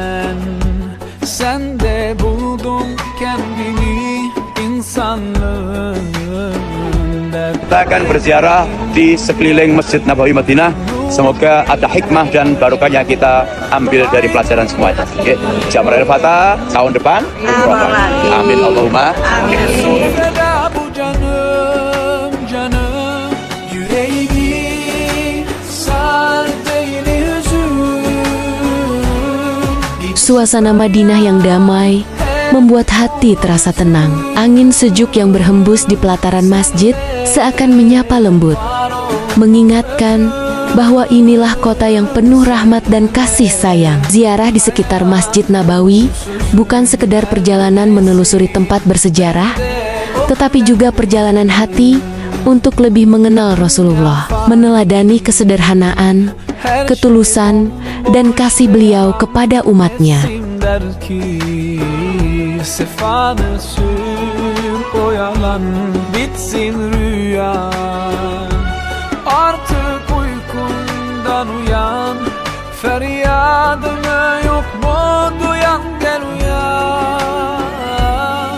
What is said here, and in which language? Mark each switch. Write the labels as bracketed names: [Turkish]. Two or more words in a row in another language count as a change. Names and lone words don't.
[Turkish] Sende buldum kendimi insanlığın. [Indonesian] Kita akan berziarah di sekeliling Masjid Nabawi Madinah. Semoga ada hikmah dan barokah yang kita ambil dari pelajaran semuanya. Oke, Jamaah El-Fatah tahun depan. [Arabic] آمين اللهم. [Turkish] Feda bu canım canım, yüreğimi sardı yine hüzün. [Indonesian] Suasana Madinah yang damai membuat hati terasa tenang. Angin sejuk yang berhembus di pelataran masjid seakan menyapa lembut, mengingatkan bahwa inilah kota yang penuh rahmat dan kasih sayang. Ziarah di sekitar Masjid Nabawi bukan sekedar perjalanan menelusuri tempat bersejarah, tetapi juga perjalanan hati untuk lebih mengenal Rasulullah, meneladani kesederhanaan, ketulusan, dan kasih beliau kepada umatnya. [Turkish] Der ki sefanı sür, oyalan bitsin rüyan. Artık uykundan uyan, feryadımı yok mu duyan, gel uyan.